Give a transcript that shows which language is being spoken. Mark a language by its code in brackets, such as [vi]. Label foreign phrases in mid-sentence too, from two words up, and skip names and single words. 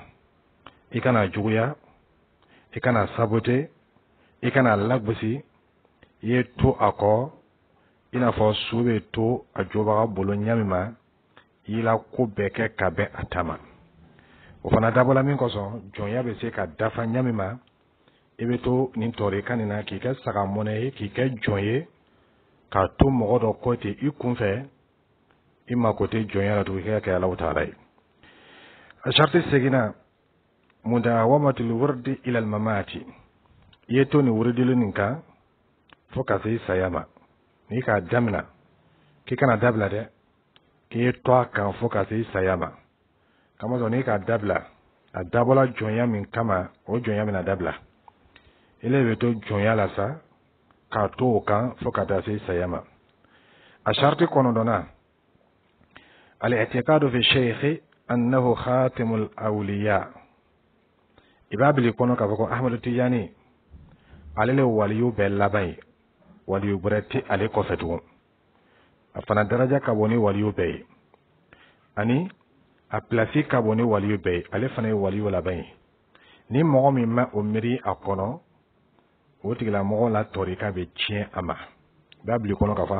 [bm] i kana juguya i kana sabote i kana lagosi i ye to a kɔ i n'a fɔ su bɛ to a jɔbaga bolo ɲami ma i la ko bɛɛ kɛ ka bɛn a ta ma o fana dabɔla min kosɔn jɔnya bɛ se ka dafa ɲami ma i bɛ to nin tɔrika nin na k'i kɛ saga mɔnɛ ye k'i kɛ jɔn ye k'a to mɔgɔ dɔ kɔ ten i kunfɛ i mako tɛ jɔnya la tugun i ka kɛ Alahu Taala ye a sharti seginna [ar] مداومة الورد إلى الممات [bm] i ye to nin wuridili nin kan fo ka se i saya ma n'i k'a damina k'i kana dabila dɛ k'i ye to a kan fo ka se i saya ma kamasɔrɔ n'i k'a dabila a dabɔla jɔnya min kama o jɔnya bɛna dabila ile bɛ to jɔnya la sa k'a to o kan fo ka taa se i saya ma a sharti kɔnɔntɔnnan [ar] الاعتقاد في الشيخ أنه خاتم الأولياء [bm] i b'a bili kɔnɔ k'a fɔ ko ahmadu tijani ale le waliyu bɛɛ laban ye waliyu wɛrɛ tɛ ale kɔfɛ tugun a fana daraja ka bon ni waliyu bɛɛ ye ani a pilasi ka bon ni waliyu bɛɛ ye ale fana ye waliyu laban ye ni mɔgɔ min ma o miiri a kɔnɔ o tigilamɔgɔ la tɔrika bɛ tiɲɛ a ma i b'a bili kɔnɔ k'a fɔ